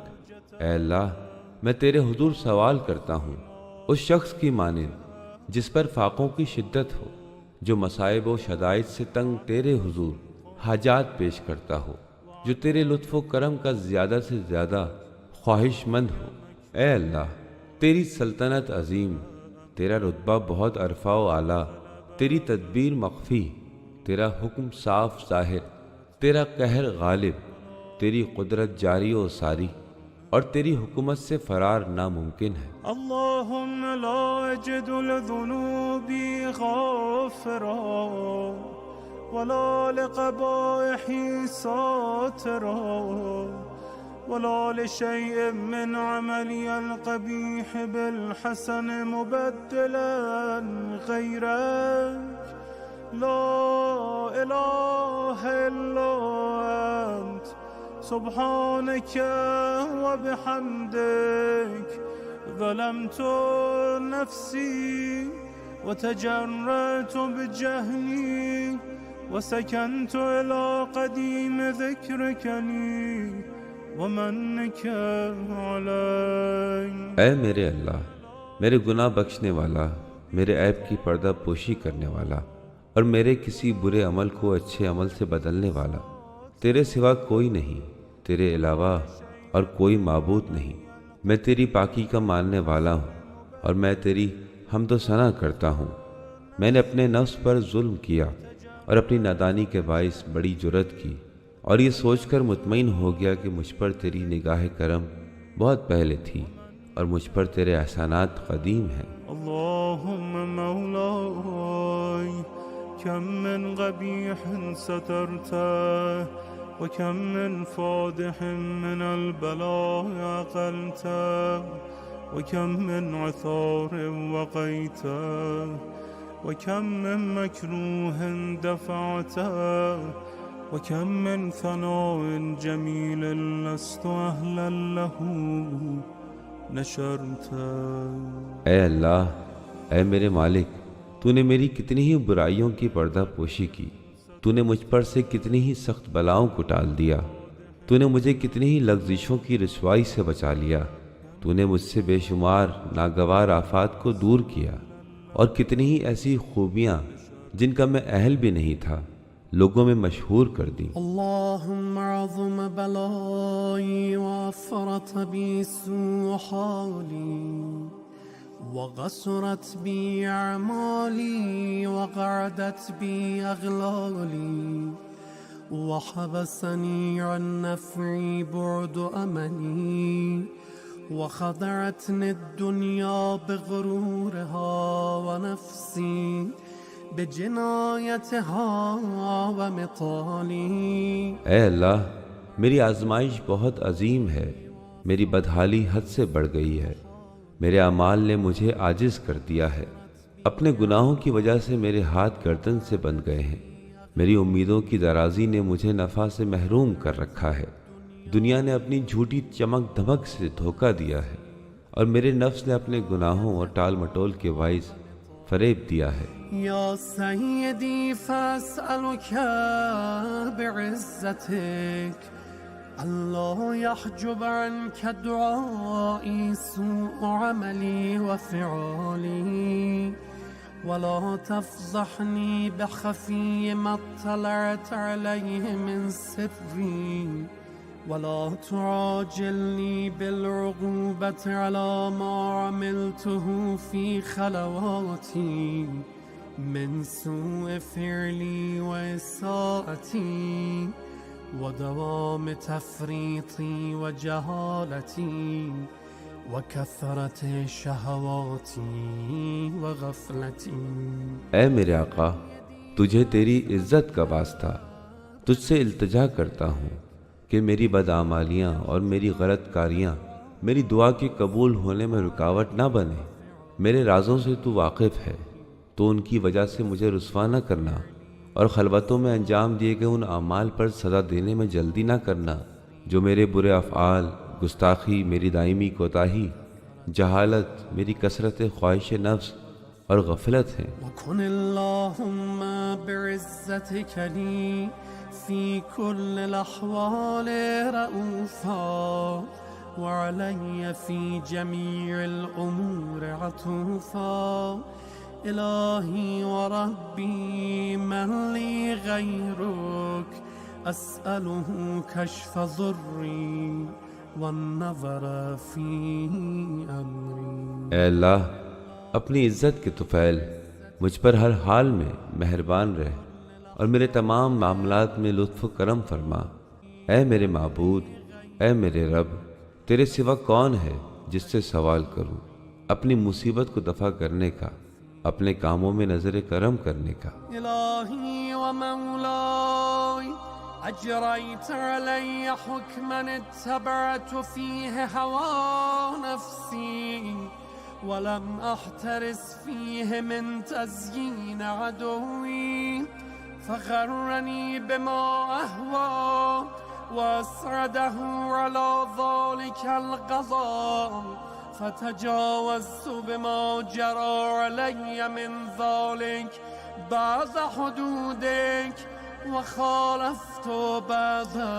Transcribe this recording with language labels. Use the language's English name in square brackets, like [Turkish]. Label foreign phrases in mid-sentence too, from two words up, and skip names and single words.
[Urdu] اے اللہ، میں تیرے حضور سوال کرتا ہوں اس شخص کی مانند جس پر فاقوں کی شدت ہو، جو مصائب و شدائد سے تنگ تیرے حضور حاجات پیش کرتا ہو، جو تیرے لطف و کرم کا زیادہ سے زیادہ خواہشمند ہو. اے اللہ، تیری سلطنت عظیم، تیرا رتبہ بہت ارفع و اعلیٰ، تیری تدبیر مخفی، تیرا حکم صاف ظاہر، تیرا قہر غالب، تیری قدرت جاری و ساری اور تیری حکومت سے فرار ناممکن ہے. [Arabic] اللهم لا أجد لذنوبي غافرا ولا لقبائحي ساترا ولا لشيء من عملي القبيح بالحسن مبدلا غيرك لا إله إلا أنت سبحانك وبحمدك ظلمت نفسي وتجرأت بجهلي وسكنت إلى قديم ذكرك لي ومنك علي. [Urdu] اے میرے اللہ، میرے گناہ بخشنے والا، میرے عیب کی پردہ پوشی کرنے والا اور میرے کسی برے عمل کو اچھے عمل سے بدلنے والا، تیرے سوا کوئی نہیں، تیرے علاوہ اور کوئی معبود نہیں. میں تیری پاکی کا ماننے والا ہوں اور میں تیری حمد و ثنا کرتا ہوں. میں نے اپنے نفس پر ظلم کیا اور اپنی نادانی کے باعث بڑی جرأت کی اور یہ سوچ کر مطمئن ہو گیا کہ مجھ پر تیری نگاہ کرم بہت پہلے تھی اور مجھ پر تیرے احسانات قدیم ہیں. [Arabic] اللهم مولاي كم من قبيح سترته وكم من فادح من البلاء أقلته وكم من عثار وقيته وكم من مكروه دفعته وكم من ثناء جميل لست أهلا له نشرته. [Urdu] اے اللہ، اے میرے مالک، تو نے میری کتنی ہی برائیوں کی پردہ پوشی کی، تو نے مجھ پر سے کتنی ہی سخت بلاؤں کو ٹال دیا، تو نے مجھے کتنی ہی لغزشوں کی رسوائی سے بچا لیا، تو نے مجھ سے بےشمار ناگوار آفات کو دور کیا اور کتنی ہی ایسی خوبیاں جن کا میں اہل بھی نہیں تھا لوگوں میں مشہور کر دیں. [Arabic] اللهم عظم بلائي وأفرط بي سوء حالي وقصرت بي أعمالي وقعدت بي أغلالي وحبسني عن نفعي بعد أملي وخدعتني الدنيا بغرورها ونفسي بجنايتها ومطالي. [Urdu] اے اللہ، میری آزمائش بہت عظیم ہے، میری بدحالی حد سے بڑھ گئی ہے، میرے اعمال نے مجھے عاجز کر دیا ہے، اپنے گناہوں کی وجہ سے میرے ہاتھ گردن سے بندھ گئے ہیں، میری امیدوں کی درازی نے مجھے نفع سے محروم کر رکھا ہے، دنیا نے اپنی جھوٹی چمک دمک سے دھوکا دیا ہے اور میرے نفس نے اپنے گناہوں اور ٹال مٹول کے باعث فریب دیا ہے. [Arabic] يا سيدي فأسألك بعزتك الله يحجب عنك دعائي سوء عملي و فعلي ولا تفضحني بخفي ما اطلعت عليه من سري ولا تعاجلني بالعقوبة على ما عملته في خلواتي من سوء فعلي وإساءتي ودوام تفريطي وجهالتي وكثرة شهواتي وغفلتي. [Urdu] اے میرے آقا، تجھے تیری عزت کا واسطہ تجھ سے التجا کرتا ہوں کہ میری بداعمالیاں اور میری غلط کاریاں میری دعا کے قبول ہونے میں رکاوٹ نہ بنے. میرے رازوں سے تو واقف ہے، تو ان کی وجہ سے مجھے رسوا نہ کرنا اور خلوتوں میں انجام دیے گئے ان اعمال پر سزا دینے میں جلدی نہ کرنا جو میرے برے افعال، گستاخی، میری دائمی کوتاہی، جہالت، میری کثرت خواہش نفس اور غفلت ہیں. [Arabic] وكن اللهم بعزتك لي في كل الأحوال رؤوفا وعلي في جميع الأمور عطوفا إلهي وربي من لي غيرك أسأله كشف ضري والنظر في أمري. [Urdu] اے اللہ، اپنی عزت کے طفیل مجھ پر ہر حال میں مہربان رہ اور میرے تمام معاملات میں لطف کرم فرما. اے میرے معبود، اے میرے رب، تیرے سوا کون ہے جس سے سوال کروں، اپنی مصیبت کو دفع کرنے کا، اپنے کاموں میں نظر کرم کرنے کا. [Arabic] إلهي ومولاي أجريت علي حكما اتبعت فيه هوى نفسي ولم أحترس فيه من تزيين عدوي فغرني بما أهوى وأسعده على ذلك القضاء فتجاوزت بما جرى علي من ذلك بعض حدودك وخالفت بعض